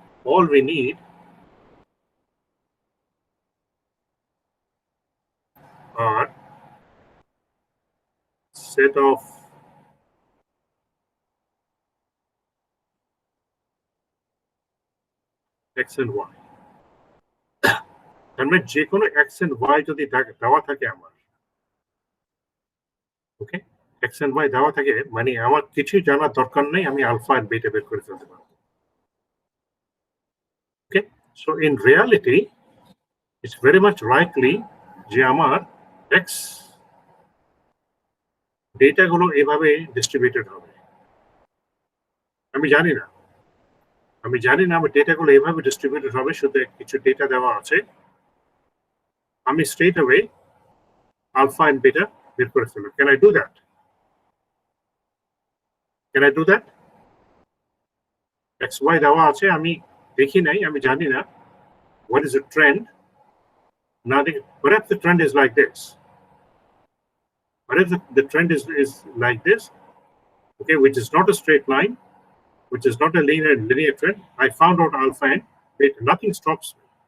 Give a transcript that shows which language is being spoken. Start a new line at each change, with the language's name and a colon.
English: all we need are set of x and y.
Bangla: তার মানে যে কোনো x and y যদি দেওয়া থাকে আমার, ওকে, x and y দেওয়া থাকে মানে আমার কিছু জানার দরকার নেই, আমি আলফা আর বিটা বের করে ফেলতে পারবো।
English: okay, so in reality it's very much likely
Bangla: যে আমার x ডেটা গুলো এভাবে ডিস্ট্রিবিউটেড হবে। আমি জানি না আমার ডেটা গুলো এভাবে ডিস্ট্রিবিউটেড হবে, শুধু কিছু ডেটা দেওয়া আছে, আমি straight away alpha and beta বের করে ফেলবো।
English: Can I do that?
Bangla: X Y দেওয়া আছে, আমি দেখি নাই, আমি জানি না
English: what is the trend. Now perhaps the trend is like this. What if the trend is like this, okay, which is not a straight line, which is not a linear trend. I found out alpha and beta. Nothing stops me.